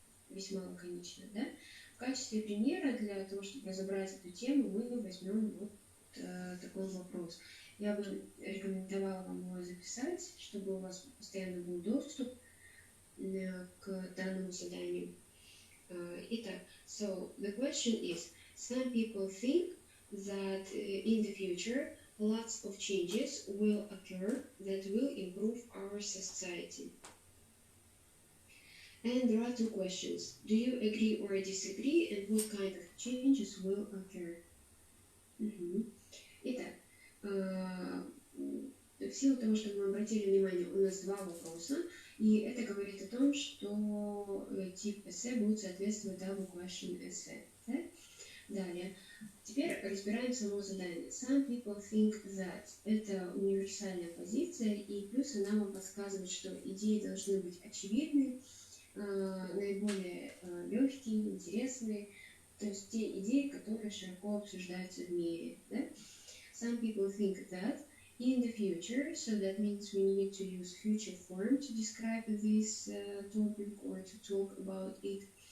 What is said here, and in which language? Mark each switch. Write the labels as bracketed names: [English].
[Russian] весьма лаконично, да? В качестве примера для того, чтобы разобрать эту тему, мы возьмем вот такой вопрос. Я бы рекомендовала вам его записать, чтобы у вас постоянно был доступ к данному заданию. Итак, [English] so the question is, some people think that in the future lots of changes will occur that will improve our society. And there are two questions. Do you agree or disagree, and what kind of changes will occur? [Russian] Итак, в силу того, что мы обратили внимание, у нас два вопроса, и это говорит о том, что тип эссе будет соответствовать double question эссе. Да? Далее. Теперь разбираем само задание. [English] Some people think that [Russian] это универсальная позиция, и плюс она вам подсказывает, что идеи должны быть очевидны, наиболее легкие, интересные, то есть те идеи, которые широко обсуждаются в мире. Да? [English] Some people think that in the future, so that means we need to use future form to describe this topic or to talk about it.